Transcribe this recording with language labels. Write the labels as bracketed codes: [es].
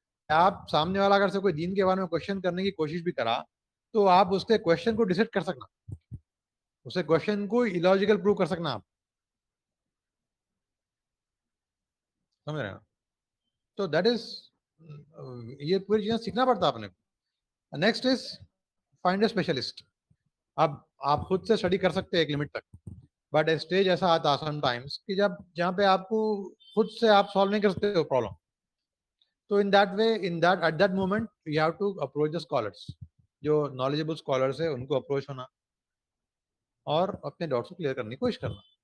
[ur] آپ سامنے والا اگر سے کوئی دین کے بارے میں کوشچن کرنے کی کوشش بھی کرا تو آپ اس کے کوشچن کو ڈسیٹ کر سکنا، اسے کوشچن کو illogical پروو کر سکنا. آپ سمجھ رہے ہیں. تو دیٹ از یہ پوری چیزیں سیکھنا پڑتا آپ نے. [en] Next is find a specialist. [ur] اب آپ خود سے اسٹڈی کر سکتے ہیں ایک لمٹ تک، بٹ اسٹیج ایسا آتا سم ٹائمس کہ جہاں پہ آپ کو خود سے آپ سالو نہیں کر سکتے ہو پرابلم، تو [en] In that way at that moment you have to approach the scholars. [ur] جو نالجبل اسکالرس ہے ان کو اپروچ ہونا اور اپنے ڈاؤٹس کو کلیئر کرنے کی کوشش کرنا.